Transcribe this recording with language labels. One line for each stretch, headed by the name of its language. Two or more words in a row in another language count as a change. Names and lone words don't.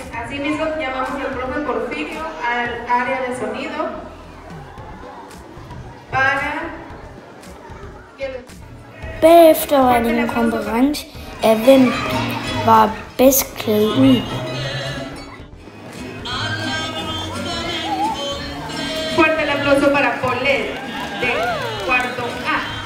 Spanish: Asimismo, llamamos al profe Porfirio al área de sonido para que...
Danish: Bagefter var det en konkurrence af, hvem var bedst klædt ud.
Spanish: Fuerte el aplauso para Paulette de cuarto A.